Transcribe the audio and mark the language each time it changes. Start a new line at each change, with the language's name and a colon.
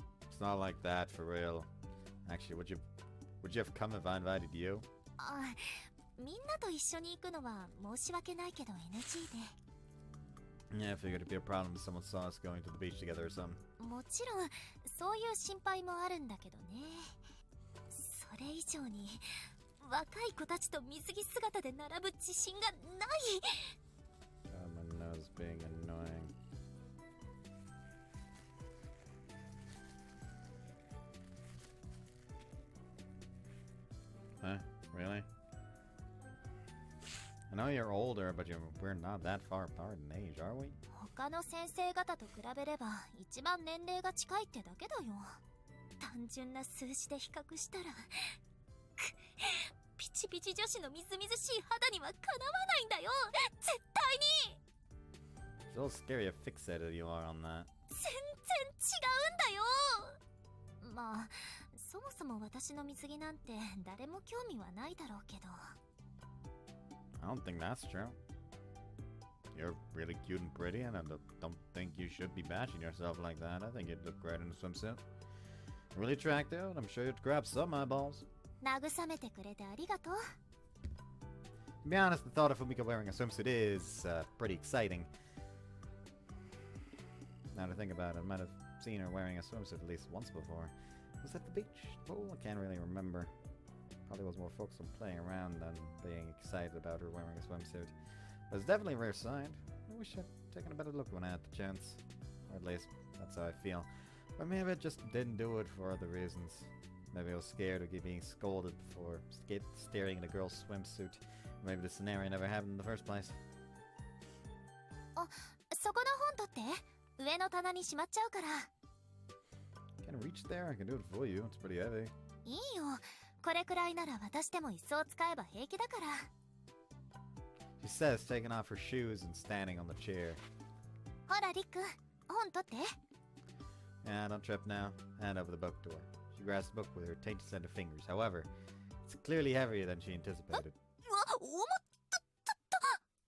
English: It's not like that, for real. Actually, would you have come if I invited you?
Japanese: あ、みんなと一緒に行くのは申し訳ないけど NG で。
English: Yeah, I figured it'd be a problem if someone saw us going to the beach together or something.
Japanese: もちろんそういう心配もあるんだけどね。それ以上に若い子たちと水着姿で並ぶ自信がない。
English: Oh, my nose being annoying. Huh? Really? I know you're older, but we're not that far apart in age, are we?
Japanese: 他の先生方と比べれば一番年齢が近いってだけだよ。単純な数字で比較したらピチピチ女子のみずみずしい肌にはかなわないんだよ、絶対に。
English: It's a little scary how fixated you are on that.
Japanese: 全然違うんだよ。まあそもそも私の水着なんて誰も興味はないだろうけど。
English: I don't think that's true. You're really cute and pretty, and I don't think you should be bashing yourself like that. I think you'd look great in a swimsuit. Really attractive, and I'm sure you'd grab some eyeballs.
Japanese: 慰めてくれてありがとう。
English: To be honest, the thought of Fumika wearing a swimsuit is pretty exciting. Now to think about it, I might have seen her wearing a swimsuit at least once before. Was that the beach? Pool? I can't really remember. Probably was more focused on playing around than being excited about her wearing a swimsuit. But it's definitely a rare sight. I wish I'd taken a better look when I had the chance. Or at least, that's how I feel. Or maybe I just didn't do it for other reasons. Maybe I was scared of being scolded for staring at a girl's swimsuit. Or maybe the scenario never happened in the first place.
Japanese: あ、そこの本取って。上の棚にしまっちゃうから。
English: Can reach there? I can do it for you. It's pretty heavy.
Japanese: いいよ。これくらいなら私でも椅子を使えば平気だから。
English: She says, taking off her shoes and standing on the chair.
Japanese: ほらリック、本取って。
English: Yeah, don't trip now. Hand over the book to her. She grasps the book with her tainted set of fingers. However, it's clearly heavier than she anticipated.
Japanese: うわ、重ったったった。